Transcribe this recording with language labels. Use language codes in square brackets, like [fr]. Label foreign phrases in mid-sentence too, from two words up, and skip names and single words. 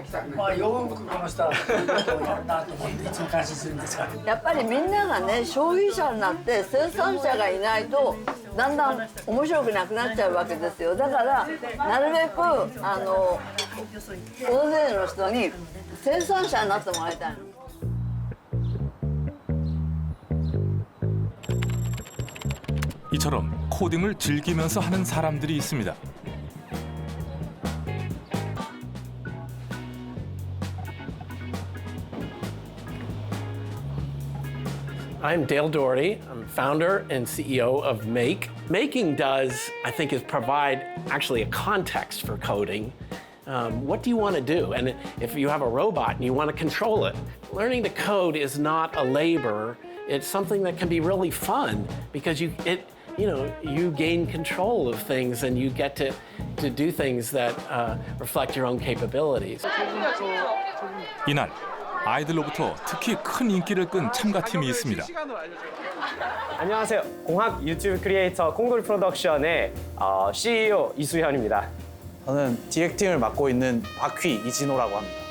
[ja] まあよくこの人はこういうことをやるなと思っていつも感心するんですが、やっぱりみんながね消費者になって生産者がいないとだんだん面白くなくなっちゃうわけですよ。だからなるべく大勢の人に生産者になってもらいたいの。 [ko] 이처럼 코딩을 즐기면서 하는 사람들이 있습니다. [en] I'm Dale Doherty. I'm founder and CEO of Make. Making does, I think, is provide actually a context for coding. What do you want to do? And if you have a robot and you want to control it, learning to code is not a labor. It's something that can be really fun because you gain control of things and you get to do things that reflect your own capabilities. [ko] 이날 아이들로부터 특히 큰 인기를 끈 참가팀이 있습니다. 안녕하세요. 공학 유튜브 크리에이터 콩돌 프로덕션의 CEO 이수현입니다. 저는 디렉팅을 맡고 있는 박휘 이진호라고 합니다.